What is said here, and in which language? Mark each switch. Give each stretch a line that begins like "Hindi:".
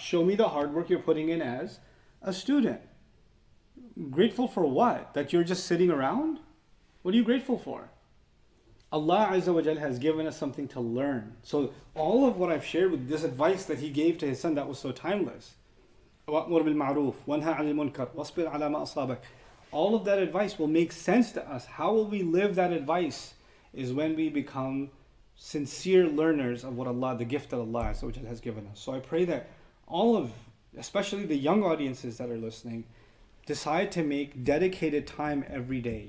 English: Show me the hard work you're putting in as a student. Grateful for what? That you're just sitting around? What are you grateful for? Allah Azza wa Jal has given us something to learn. So all of what I've shared with this advice that He gave to His son that was so timeless.
Arabic: الأمر بالمعروف وانهى عن المنكر واصبر على ما أصابك.
English: All of that advice will make sense to us. How will we live that advice is when we become sincere learners of what Allah, the gift that Allah Azza wa Jal has given us. So I pray that all of, especially the young audiences that are listening, decide to make dedicated time every day.